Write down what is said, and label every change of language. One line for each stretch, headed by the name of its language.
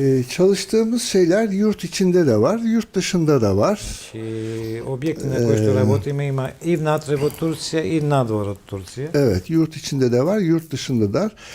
Turkish: Çalıştığımız şeyler yurt içinde de var, yurt dışında da var.
Macedonian: Објекти на кои што работиме има и внатре во Турција и надвор од Турција.
Turkish: Evet, yurt içinde de var, yurt dışında da.